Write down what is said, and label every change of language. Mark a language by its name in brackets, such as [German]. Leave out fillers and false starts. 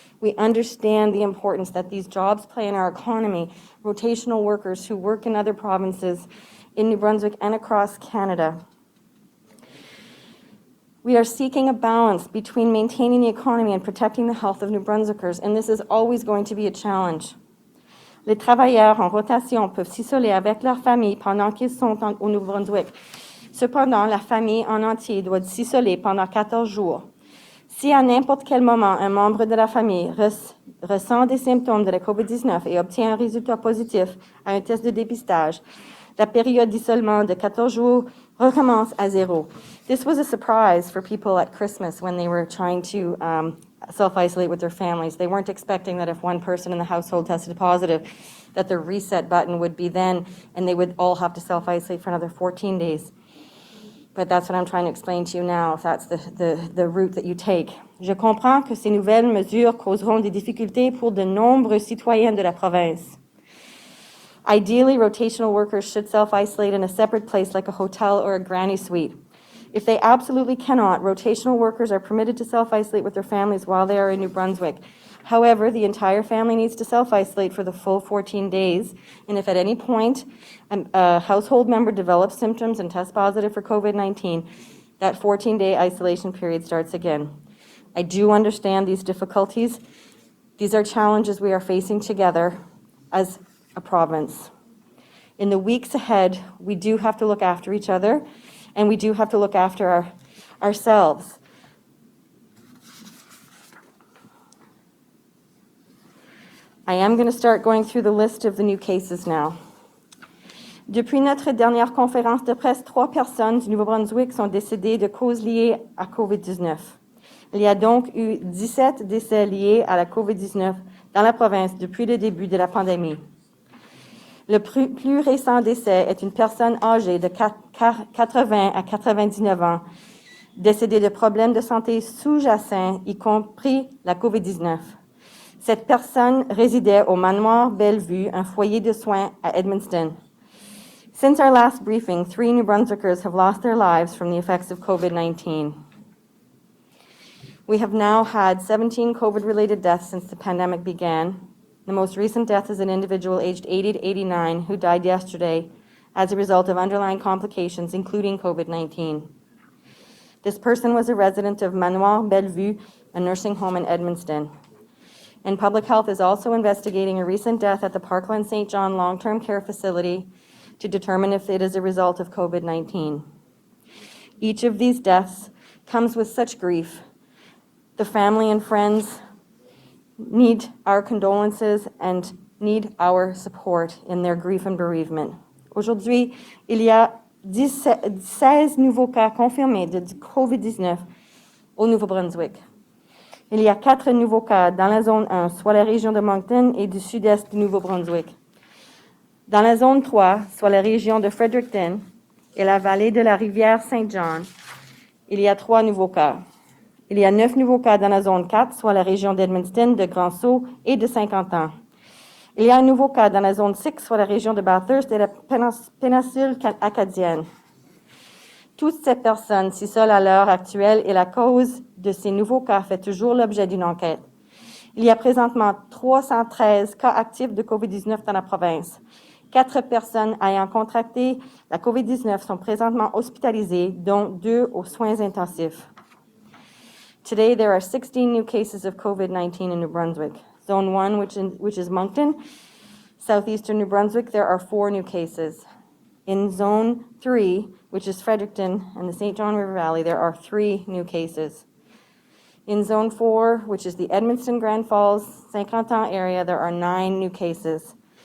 [English] We understand the importance that these jobs play in our economy, rotational workers who work in other provinces in New Brunswick and across Canada. We are seeking a balance between maintaining the economy and protecting the health of New Brunswickers, and this is always going to be a challenge. [French] Les travailleurs en rotation peuvent s'isoler avec leur famille pendant qu'ils sont au Nouveau-Brunswick. Cependant, la famille en entier doit s'isoler pendant 14 jours. Si à n'importe quel moment un membre de la famille ressent des symptômes de la COVID-19 et obtient un résultat positif à un test de dépistage, la période d'isolement de 14 jours recommence à zéro. [English] This was a surprise for people at Christmas when they were trying to self-isolate with their families. They weren't expecting that if one person in the household tested positive, that the reset button would be then, and they would all have to self-isolate for another 14 days. But that's what I'm trying to explain to you now, if that's the route that you take. [French] Je comprends que ces nouvelles mesures causeront des difficultés pour de nombreux citoyens de la province. [English] Ideally, rotational workers should self-isolate in a separate place like a hotel or a granny suite. If they absolutely cannot, rotational workers are permitted to self-isolate with their families while they are in New Brunswick. However, the entire family needs to self-isolate for the full 14 days, and if at any point a household member develops symptoms and tests positive for COVID-19, that 14-day isolation period starts again. I do understand these difficulties. These are challenges we are facing together as a province. In the weeks ahead, we do have to look after each other, and we do have to look after ourselves. I am going to start going through the list of the new cases now. [French] Depuis notre dernière conférence de presse, 3 personnes du Nouveau-Brunswick sont décédées de causes liées à COVID-19. Il y a donc eu 17 décès liés à la COVID-19 dans la province depuis le début de la pandémie. Le plus récent décès est une personne âgée de 80 à 99 ans, décédée de problèmes de santé sous-jacents, y compris la COVID-19. Cette personne résidait au manoir Bellevue, un foyer de soins à Edmundston. [English] Since our last briefing, 3 New Brunswickers have lost their lives from the effects of COVID-19. We have now had 17 COVID-related deaths since the pandemic began. The most recent death is an individual aged 80 to 89 who died yesterday as a result of underlying complications, including COVID-19. This person was a resident of Manoir Bellevue, a nursing home in Edmundston. And Public Health is also investigating a recent death at the Parkland St. John long-term care facility to determine if it is a result of COVID-19. Each of these deaths comes with such grief. The family and friends need our condolences and need our support in their grief and bereavement. [French] Aujourd'hui, il y a 16 nouveaux cas confirmés de COVID-19 au Nouveau-Brunswick. Il y a 4 nouveaux cas dans la zone 1, soit la région de Moncton et du sud-est du Nouveau-Brunswick. Dans la zone 3, soit la région de Fredericton et la vallée de la rivière Saint-John, il y a 3 nouveaux cas. Il y a 9 nouveaux cas dans la zone 4, soit la région d'Edmundston, de Grand-Sault et de Saint-Quentin. Il y a un nouveau cas dans la zone 6, soit la région de Bathurst et la péninsule acadienne. Toutes ces personnes s'isolent à l'heure actuelle et la cause de ces nouveaux cas fait toujours l'objet d'une enquête. Il y a présentement 313 cas actifs de COVID-19 dans la province. 4 personnes ayant contracté la COVID-19 sont présentement hospitalisées, dont 2 aux soins intensifs. [English] Today, there are 16 new cases of COVID-19 in New Brunswick. Zone 1, which is Moncton, southeastern New Brunswick, there are 4 new cases. In Zone 3, which is Fredericton and the St. John River Valley, there are 3 new cases. In Zone 4, which is the Edmundston, Grand Falls, Saint-Quentin area, there are 9 new cases.